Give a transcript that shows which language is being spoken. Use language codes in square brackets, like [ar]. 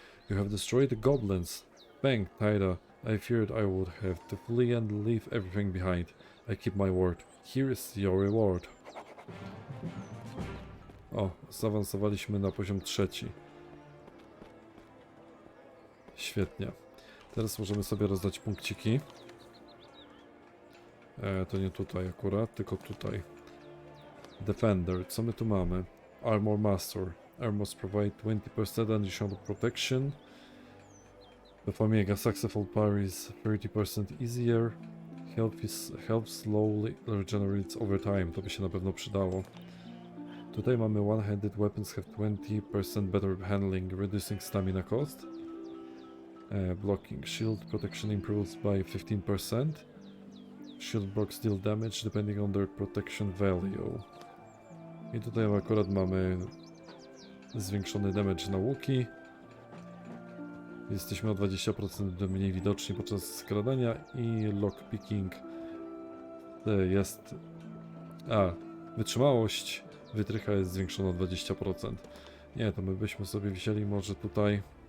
[en] You have destroyed the goblins. Bang, Taida. I feared I would have to flee and leave everything behind. I keep my word. Here is your reward. [pl] O, zaawansowaliśmy na poziom 3. Świetnie. Teraz możemy sobie rozdać punkciki. To nie tutaj akurat, tylko tutaj. Defender, co my tu mamy? Armor Master. [en] Armors provide 20% additional protection. Omega successful parries 30% easier. Health slowly regenerates over time. [pl] To by się na pewno przydało. Tutaj mamy [en] one-handed weapons have 20% better handling, reducing stamina cost. Blocking shield protection improves by 15%. Shield blocks deal damage depending on their protection value. [pl] I tutaj akurat mamy zwiększony damage na łuki. Jesteśmy o 20% mniej widoczni podczas skradania i lockpicking jest... wytrzymałość wytrycha jest zwiększona o 20%. Nie, to my byśmy sobie wzięli może tutaj...